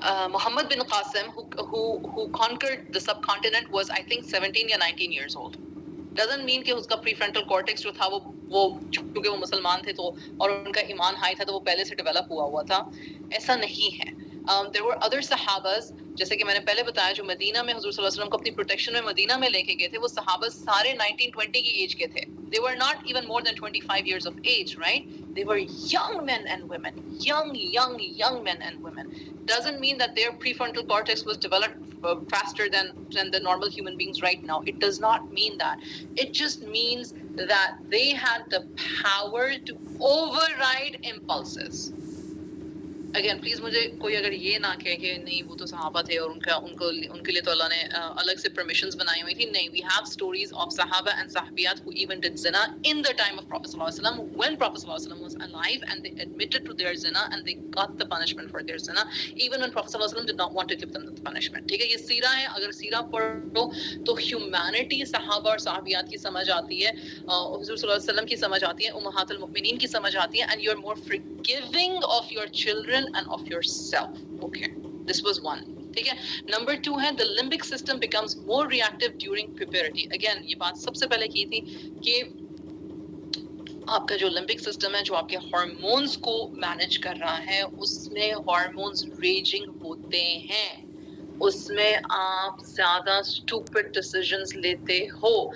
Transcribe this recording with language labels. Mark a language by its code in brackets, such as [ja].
[en] Muhammad bin Qasim, who conquered the subcontinent, was I think 17 [ur] یا [en] 19 years old. Doesn't mean [ur] کہ اس کا پری frontal cortex جو تھا وہ چونکہ وہ مسلمان تھے تو اور ان کا ایمان ہائی تھا تو وہ پہلے سے ڈیولپ ہوا تھا, ایسا نہیں ہے. [en] There were other [ur] صحابہs, جیسے کہ میں نے پہلے بتایا, جو مدینہ میں حضور صلی اللہ علیہ وسلم کو اپنی پروٹیکشن میں مدینہ میں لے کے گئے تھے, وہ صحابہ سارے 19-20 کی ایج کے تھے. [en] They were not even more than 25 years of age, right? They were young men and women, young men and women. Doesn't mean that their prefrontal cortex was developed faster than the normal human beings right now. It does not mean that. It just means that they had the power to override impulses. [ur] Again please مجھے کوئی اگر یہ نہ کہے کہ نہیں وہ تو صحابہ تھے اور ان کے لیے تو اللہ نے الگ سے پرمیشنز بنائی ہوئی تھی. نہیں, [en] We have stories of صحابہ and صحابیات who even did zina in the time of Prophet sallallahu alaihi wasallam, when Prophet sallallahu alaihi wasallam was alive, and they admitted to their zina and they got the punishment for their zina even when Prophet sallallahu alaihi wasallam did not want to give them the punishment. [ur] ٹھیک ہے, یہ سیرہ ہے. اگر سیرہ پڑھو تو humanity صحابہ اور صحابیات کی سمجھ آتی ہے, حضور صلی اللہ علیہ وسلم کی سمجھ آتی ہے, امہات المؤمنین کی سمجھ آتی ہے, [en] and you are more forgiving of your children and of yourself. Okay, this was one. [ur] ٹھیک ہے. نمبر 2 ہے [en] the limbic system becomes more reactive during puberty. [ur] Again یہ بات سب سے پہلے کی تھی کہ آپ کا جو لمبک سسٹم ہے, جو آپ کے ہارمونز کو مینج کر رہا ہے, اس میں ہارمونز ریجنگ ہوتے ہیں, اس میں آپ زیادہ اسٹوپڈ ڈیسیژنز لیتے ہو.